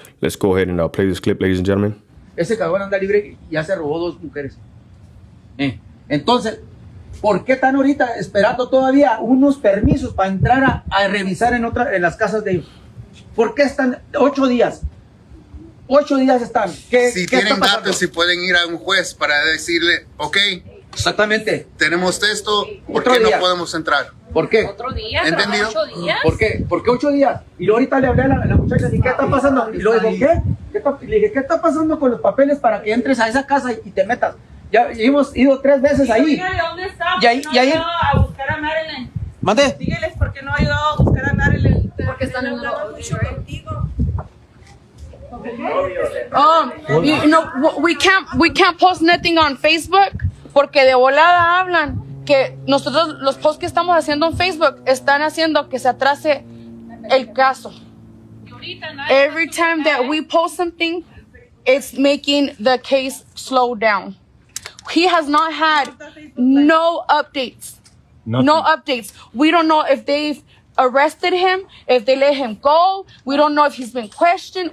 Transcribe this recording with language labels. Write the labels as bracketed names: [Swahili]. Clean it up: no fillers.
[English] Let's go ahead and play this clip, ladies and gentlemen. [Spanish] Ese cabrón anda libre, ya se robó 2 mujeres. Entonces, ¿por qué están ahorita esperando todavía unos permisos para entrar a revisar en las casas de ellos? ¿Por qué están 8 días? 8 días están. Si tienen datos, si pueden ir a un juez para decirle, ok, exactamente, tenemos esto, ¿por qué no podemos entrar? ¿Por qué? ¿Otro día? ¿Entendido? 8 días? ¿Por qué? ¿Por qué 8 días? Y luego ahorita le hablé a la muchacha y ¿qué está pasando? Y luego digo, ¿qué? Le dije, ¿qué está pasando con los papeles para que entres a esa casa y te metas? Ya hemos ido 3 veces ahí. Dígale dónde está, Y ahí, no ha ayudado a buscar a Marilyn. ¿Mande? Dígales por qué no ha ayudado a buscar a Marilyn. Porque están hablando mucho contigo. [English] We can't post nothing on Facebook [Spanish] porque de volada hablan que nosotros los posts que estamos haciendo en Facebook están haciendo que se atrase el caso. [English] Every time that we post something, it's making the case slow down. He has not had no updates. Nothing. No updates. We don't know if they've arrested him, if they let him go. We don't know if he's been questioned.